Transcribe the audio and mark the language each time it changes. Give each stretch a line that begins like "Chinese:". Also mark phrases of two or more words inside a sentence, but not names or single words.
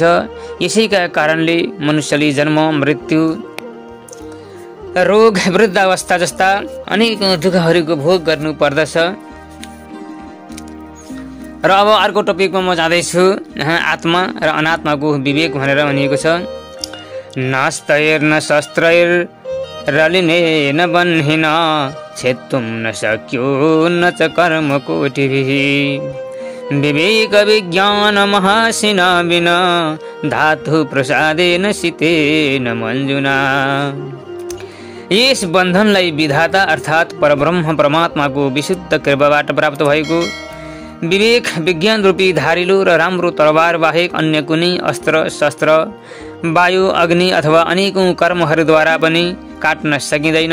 Nepali: यसैका कारणले मनुष्यले जन्म, मृत्यु, रोग, वृद्धावस्था जस्ता अनेक दुःखहरूको भोग गर्नु पर्दछ। र अब अर्को टपिकमा म जाँदैछु। आत्मा र अनात्माको विवेक भनेर भनिएको छ।
Sanskrit: नास्तैर्न शस्त्रैर्रलिनेन बन्हिन छेत्तुं न शक्यो न च कर्म कोटिभिः विवेक विज्ञान महासिना विना धातु प्रसादेन सितेन मञ्जुना।
Nepali: यस बन्धनलाई विधाता अर्थात् परब्रह्म परमात्माको विशुद्ध कृपाबाट प्राप्त भएको विवेक विज्ञान रूपी धारिलो र राम्रो तरबार बाहेक अन्य कुनै अस्त्र शस्त्र, वायु, अग्नि अथवा अनेकौं कर्महरूद्वारा पनि काट्न सकिँदैन।